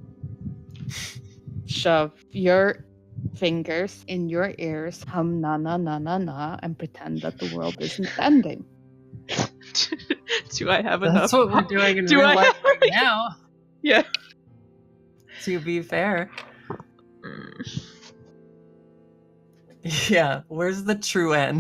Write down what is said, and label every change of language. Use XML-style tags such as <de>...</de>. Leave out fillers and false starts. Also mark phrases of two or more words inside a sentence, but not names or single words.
<en>Shove your fingers in your ears, hum na na na na na, and pretend that the world isn't ending. Do I have enough? That's what we're doing in Do real I life have- right now. Yeah. To be fair. Yeah, where's the true end?</en>